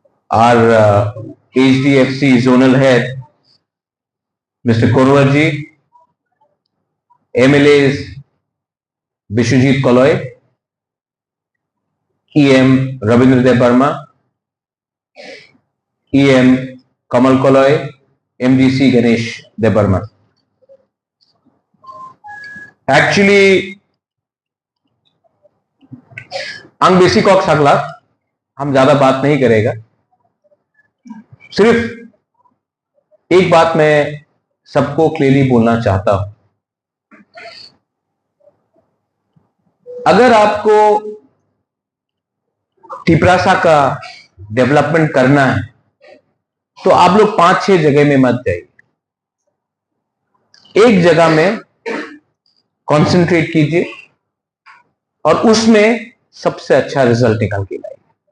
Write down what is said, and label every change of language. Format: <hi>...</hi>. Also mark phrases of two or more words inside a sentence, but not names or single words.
<en>our HDFC zonal head, Mr. Konwar ji, MLAs Bishwajit Kaloy, EM Ravindra Debarma, EM Kamal Kaloy, MDC Ganesh Debarma. Actually, अंग बेसिक ऑक्स अगला</en> <hi>हम ज्यादा बात नहीं करेगा, सिर्फ एक बात मैं सबको क्लियरली बोलना चाहता हूं। अगर आपको टिपरासा का डेवलपमेंट करना है तो आप लोग 5-6 जगह में मत जाइए, एक जगह में कंसंट्रेट कीजिए और उसमें सबसे अच्छा रिजल्ट निकाल के लाइए।</hi>